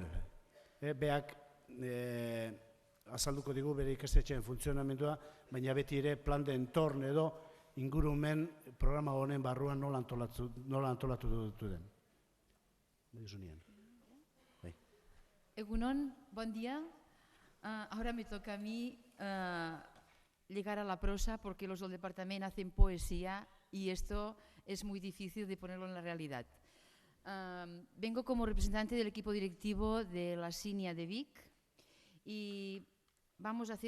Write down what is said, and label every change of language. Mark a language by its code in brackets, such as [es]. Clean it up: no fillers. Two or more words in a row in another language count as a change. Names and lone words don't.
[eu] Beak azalduko digu bere ikastetxeen funtzionamendua, baina beti ere plan de entorn edo ingurumen programa honen barruan nola antolatu dutu den. Egunon, [es] buen día. Ahora me toca a mí llegar a la prosa porque los del departamento hacen poesía y esto es muy difícil de ponerlo en la realidad. Vengo como representante del equipo directivo de la SINIA de Vic y vamos a hacer